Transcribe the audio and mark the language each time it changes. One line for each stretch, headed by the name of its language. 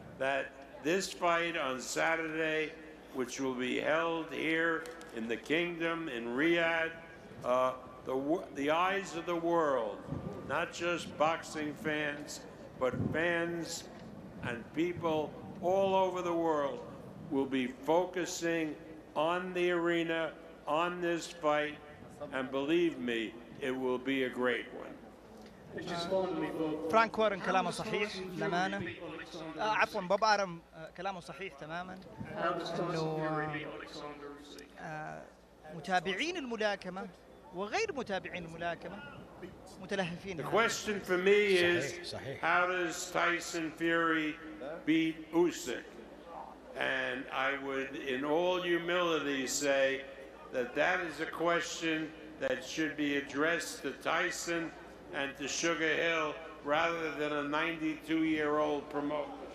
English: That this fight on Saturday, which will be held here in the kingdom, in Riyadh, the eyes of the world, not just boxing fans, but fans and people all over the world will be focusing on the arena, on this fight, and believe me, it will be a great one.
Arabic: فرانك وارن كلامه صحيح للأمانة. عفوا بوب آرم كلامه صحيح تماما، انه متابعين الملاكمة وغير متابعين الملاكمة متلهفين.
English: The question for me is, how does Tyson Fury beat Usyk? And I would, in all humility, say that that is a question that should be addressed to Tyson and to Sugar Hill rather than a 92-year-old promoter.